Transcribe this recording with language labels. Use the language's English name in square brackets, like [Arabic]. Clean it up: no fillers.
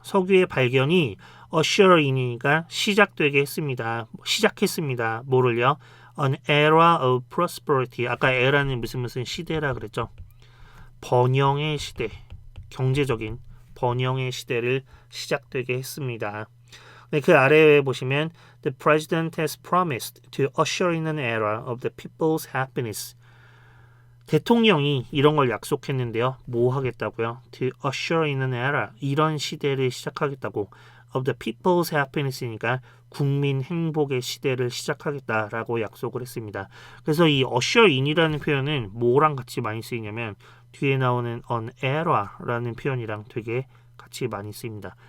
[Korean] 석유의 발견이 usher in이니까 시작되게 했습니다. 시작했습니다. 뭐를요? [English] An era of prosperity. [Korean] 아까 era는 무슨 시대라 그랬죠. 번영의 시대, 경제적인 번영의 시대를 시작되게 했습니다. 네, 그 아래에 보시면 [English] The President has promised to usher in an era of the people's happiness. [Korean] 대통령이 이런 걸 약속했는데요. 뭐 하겠다고요? [English] To usher in an era. [Korean] 이런 시대를 시작하겠다고. [English] Of the people's happiness [Korean] 니까 국민 행복의 시대를 시작하겠다라고 약속을 했습니다. 그래서 이 usher in이라는 표현은 뭐랑 같이 많이 쓰이냐면 뒤에 나오는 an era라는 표현이랑 되게 같이 많이 쓰입니다.